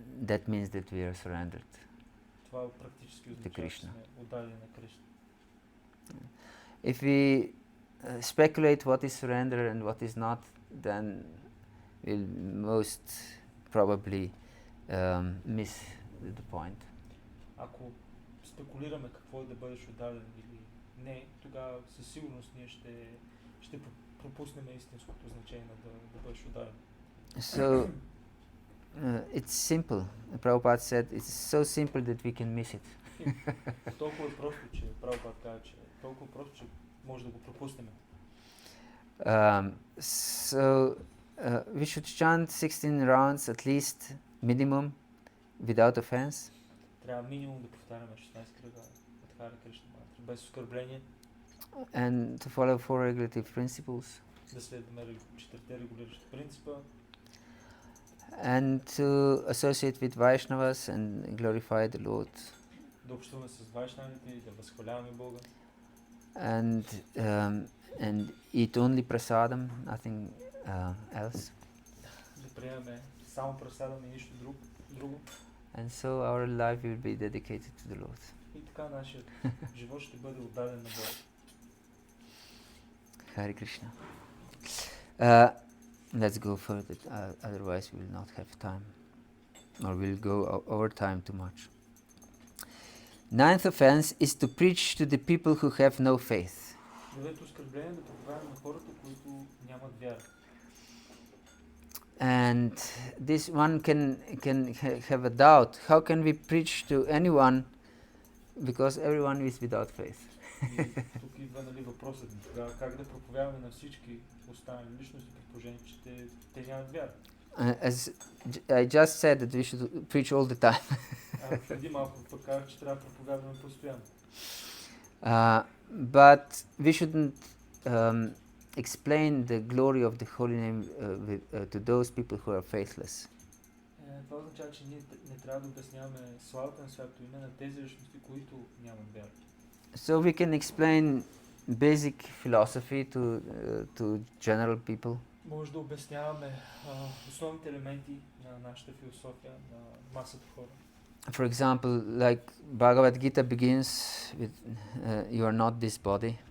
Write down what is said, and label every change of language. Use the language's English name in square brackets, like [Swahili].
[English] That means that we are surrendered. [Bulgarian] Това практически означава, че сме отдадени на Кришна. [English] If we speculate what is surrender and what is not, then we'll most probably miss the point. [Bulgarian] Ако спекулираме какво е да бъдеш отдаден или не, тогава със сигурност ние ще пропуснем истинското значение на да бъдеш отдаден. [English] So It's simple. Prabhupada said it's so simple that we can miss it. [Bulgarian] Толкова е просто, че Прабхупад каза, че е толкова просто, че може да го пропуснем. [English] So we should chant 16 rounds at least, minimum, without offense. [Bulgarian] Трябва минимум да повтаряме 16 кръга от Харе Кришна мантра, без оскърбление, [English] And to follow four regulative principles. [Bulgarian] да следваме четирите регулиращи принципа, [English] And to associate with Vaishnavas and glorify the Lord. [Bulgarian] да общуваме с вайшнавите и да възхваляваме Бога, [English] And eat only prasadam, nothing else. [Bulgarian] да приемаме само прасадам и нищо друго. [English] And so our life will be dedicated to the Lord. [Bulgarian] И така нашият живот ще бъде отдаден на Бога. [English] Hare Krishna. Let's go further, otherwise we will not have time, or we'll go over time too much. Ninth offense is to preach to the people who have no faith. [Bulgarian] Девето оскърбление да проповядаме на хората, които нямат вяра. [English] And this one can have a doubt. How can we preach to anyone because everyone is without faith? [Bulgarian] И тук идва въпросът ми. Тогава как да проповядваме на всички останали личности, при положение, че те нямат вяра? [English] As I just said that we should preach all the time. [Bulgarian] Преди малко пък казах, че трябва да проповядваме постоянно. [English] But we shouldn't explain the glory of the holy name to those people who are faithless. [Bulgarian] Това означава, че ние не трябва да обясняваме славата на святото име на тези личности, които нямат вяра. [English] So we can explain basic philosophy to general people. [Bulgarian] Може да обясняваме основните елементи на нашата философия, на масата хора. [English] For example, like Bhagavad-gita begins with you are not this body.